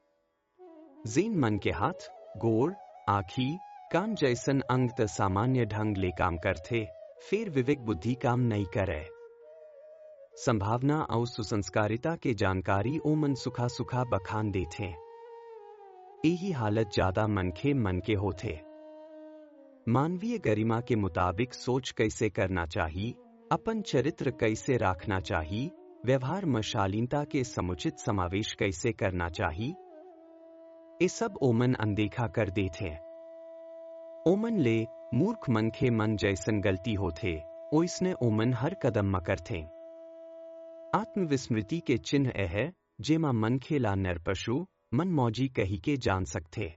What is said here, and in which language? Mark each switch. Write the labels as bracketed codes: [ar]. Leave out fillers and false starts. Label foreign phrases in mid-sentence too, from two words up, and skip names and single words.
[hne] जेन मन के हाथ, गोड़, आँखी, कान जैसन अंग त सामान्य ढंग ले काम करते, फिर विवेक बुद्धि काम नहीं करे। संभावना और सुसंस्कारिता के जानकारी ओमन सुखा सुखा बखान देते। यही हालत ज्यादा मनखे मन के होते। मानवीय गरिमा के मुताबिक सोच कैसे करना चाहिए, अपन चरित्र कैसे रखना चाहिए, व्यवहार में शालीनता के समुचित समावेश कैसे करना चाहिए, ये सब ओमन अनदेखा कर देते। ओमन ले मूर्ख मनखे मन जैसन गलती होते, ओइसने ओमन हर कदम में करते। आत्मविस्मृति के चिन्ह है जेमा मनखे ला नरपशु, मन मौजी कही के जान सकते।